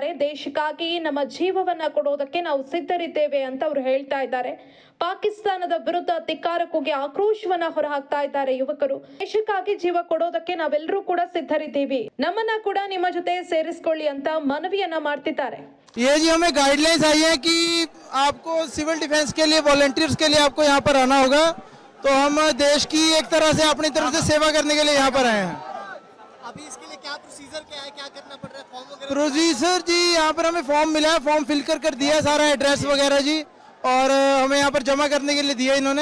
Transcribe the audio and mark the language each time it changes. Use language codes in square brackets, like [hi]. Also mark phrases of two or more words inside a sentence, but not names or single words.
[kn] ದೇಶಕ್ಕಾಗಿ ನಮ್ಮ ಜೀವವನ್ನ ಕೊಡೋದಕ್ಕೆ ನಾವು ಸಿದ್ಧರಿದ್ದೇವೆ ಅಂತ ಅವರು ಹೇಳ್ತಾ ಇದ್ದಾರೆ. ಪಾಕಿಸ್ತಾನದ ವಿರುದ್ಧ ಧಿಕ್ಕಾರ ಕೂಗಿ ಆಕ್ರೋಶವನ್ನ ಹೊರಹಾಕ್ತಾ ಇದ್ದಾರೆ ಯುವಕರು. ದೇಶಕ್ಕಾಗಿ ಜೀವ ಕೊಡೋದಕ್ಕೆ ನಾವೆಲ್ಲರೂ ಕೂಡ ಸಿದ್ಧರಿದ್ದೀವಿ, ನಮ್ಮನ್ನ ಕೂಡ ನಿಮ್ಮ ಜೊತೆ ಸೇರಿಸಿಕೊಳ್ಳಿ ಅಂತ ಮನವಿಯನ್ನ ಮಾಡ್ತಿದ್ದಾರೆ. [hi] ये जी हमें गाइडलाइंस आई है कि आपको [en] civil defence [hi] के लिए वॉलंटियर्स के लिए आपको यहाँ पर आना होगा, तो हम देश की एक तरह से अपनी तरफ से सेवा करने के लिए यहाँ पर आए हैं। अभी इसके लिए क्या प्रोसीजर क्या है, क्या करना पड़ रहा है, फॉर्म वगैरह? प्रोसीजर जी यहाँ पर हमें फॉर्म मिला है, [en] form fill [hi] कर दिया सारा, एड्रेस वगैरह जी, और हमें यहाँ पर जमा करने के लिए दिया इन्होंने।